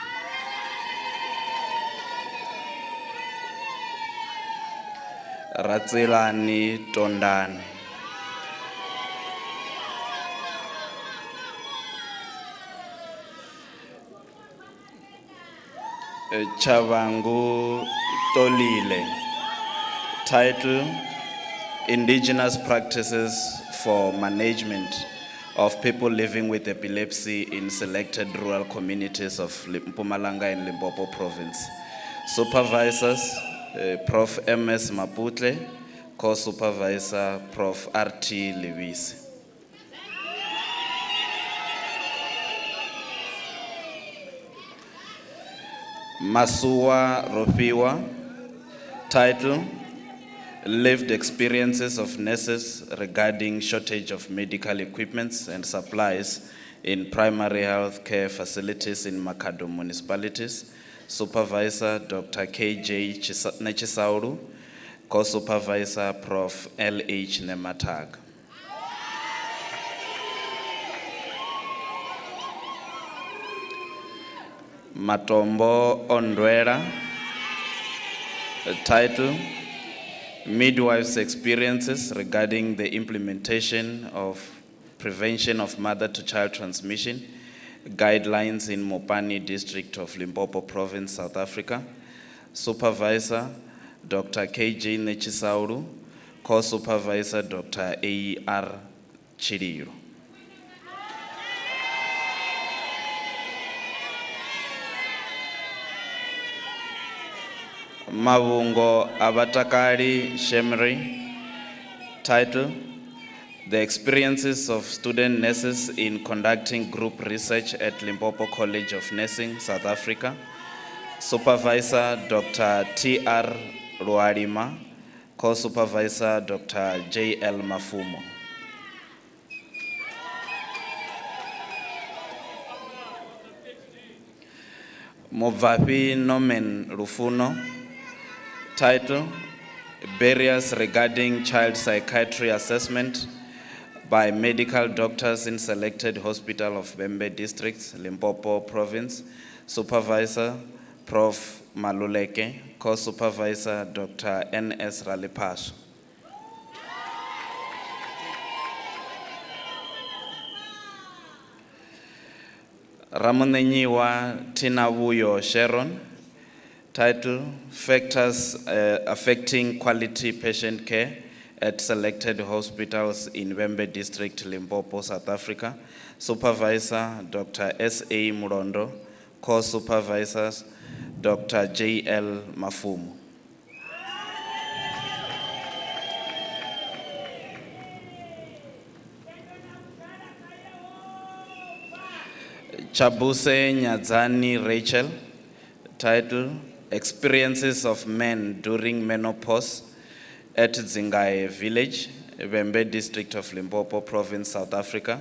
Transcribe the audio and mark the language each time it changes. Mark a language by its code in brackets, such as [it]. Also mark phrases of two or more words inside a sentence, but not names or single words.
[en] Ratsilani Tondani. Chavangu Tolile. Title: Indigenous Practices for Management of People Living with Epilepsy in Selected Rural Communities of Mpumalanga and Limpopo Province. Supervisors: Prof. M.S. Maputle, Co-Supervisor Prof. R.T. Lewis. Masua Ropiwa. Title: Lived Experiences of Nurses Regarding Shortage of Medical Equipments and Supplies in Primary Health Care Facilities in Makado Municipalities. Supervisor Dr. K.J. Nechisauru, Co-Supervisor Prof. L.H. Nematag. Matombo Ondwera. Title: Midwives' Experiences Regarding the Implementation of Prevention of Mother-to-Child Transmission Guidelines in Mopani District of Limpopo Province, South Africa. Supervisor Dr. K.J. Nechisauru, Co-Supervisor Dr. A.R. Chiriro. Mavungo Abatakari Shemri. Title: The Experiences of Student Nurses in Conducting Group Research at Limpopo College of Nursing, South Africa. Supervisor Dr. T.R. Ruarima, Co-Supervisor Dr. J.L. Mafumo. Movapi Nomen Rufuno. Title: Barriers Regarding Child Psychiatry Assessment by Medical Doctors in Selected Hospital of Bembe Districts, Limpopo Province. Supervisor Prof. Maluleke, Co-Supervisor Dr. N.S. Ralipash. Ramunenyiwa Tinavuyo Sharon. Title: Factors Affecting Quality Patient Care at Selected Hospitals in Bembe District, Limpopo, South Africa. Supervisor Dr. S.A. Murondo, Co-Supervisors Dr. J.L. Mafumu. Chabuse Nyadzani Rachel. Title: Experiences of Men During Menopause at Zingae Village, Bembe District of Limpopo Province, South Africa.